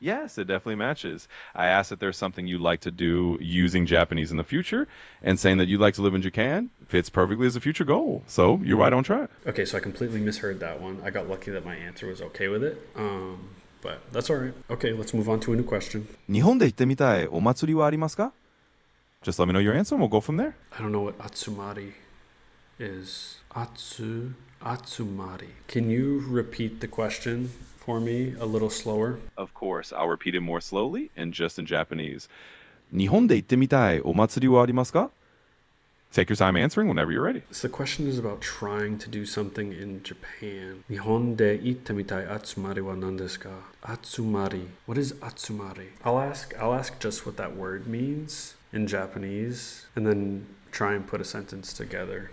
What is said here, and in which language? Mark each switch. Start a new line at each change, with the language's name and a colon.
English: Yes, it definitely matches. I asked if there's something you'd like to do using Japanese in the future, and saying that you'd like to live in Japan fits perfectly as a future goal. So you're right on track. Okay, so I completely misheard that one. I got lucky that my answer was okay with it. But that's all right. Okay, let's move on to a new question.
Japanese: 日本で行ってみたいお祭りはありますか?
English: Just let me know your answer and we'll go from there. I don't know what atsumari is. Atsumari. Can you repeat the question for me a little slower? Of course, I'll repeat it more slowly and just in Japanese.
Japanese: 日本で行ってみたいお祭りはありますか?
English: Take your time answering whenever you're ready. So the question is about trying to do something in Japan.
Japanese: Nihon de ittemitai atsumari wa nan desu ka? Atsumari.
English: What is atsumari? I'll ask just what that word means in Japanese and then try and put a sentence together.